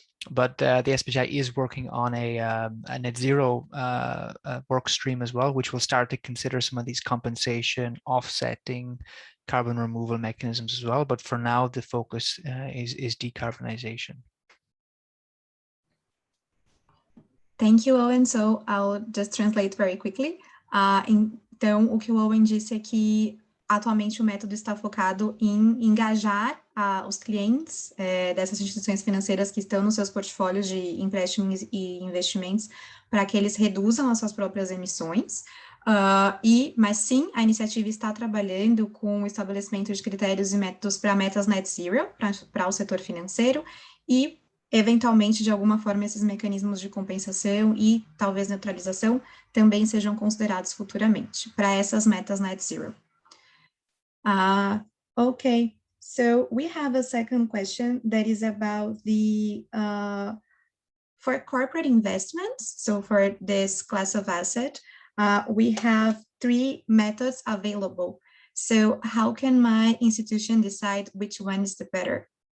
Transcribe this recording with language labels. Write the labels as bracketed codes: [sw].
[en] But the SBTi is working on a net zero work stream as well, which will start to consider some of these compensation, offsetting, carbon removal mechanisms as well. But for now, the focus is decarbonization. Thank you, Owen. So I'll just translate very quickly. [pt] Então, o que o Owen disse é que atualmente o método está focado em engajar os clientes dessas instituições financeiras que estão nos seus portfólios de empréstimos e investimentos para que eles reduzam as suas próprias emissões. Mas sim, a iniciativa está trabalhando com o estabelecimento de critérios e métodos para metas net zero, para o setor financeiro, e eventualmente, de alguma forma, esses mecanismos de compensação e talvez neutralização também sejam considerados futuramente para essas metas net zero. [en] Okay, so we have a second question that is about the, for corporate investments, so for this class of asset, we have 3 methods available. So how can my institution decide which one is the better?